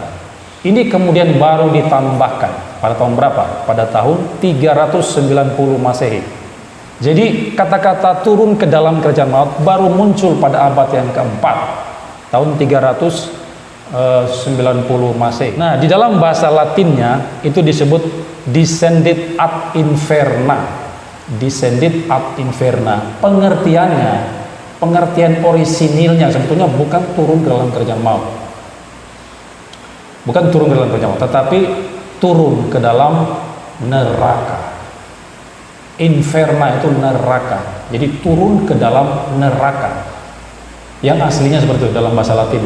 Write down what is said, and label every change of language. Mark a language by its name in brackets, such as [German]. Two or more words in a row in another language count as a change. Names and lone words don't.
[Indonesian] Ini kemudian baru ditambahkan pada tahun berapa? Pada tahun 390 Masehi. Jadi kata-kata turun ke dalam kerajaan maut baru muncul pada abad yang keempat, tahun 390 Masehi. Nah, di dalam bahasa Latinnya itu disebut [Latin] descendit ad inferna. Descendit ad inferna. [Indonesian] Pengertian orisinilnya sebetulnya bukan turun ke dalam kerajaan maut. Bukan turun ke dalam kerajaan maut, tetapi turun ke dalam neraka. Inferna itu neraka. Jadi turun ke dalam neraka. Yang aslinya seperti itu dalam bahasa Latinnya.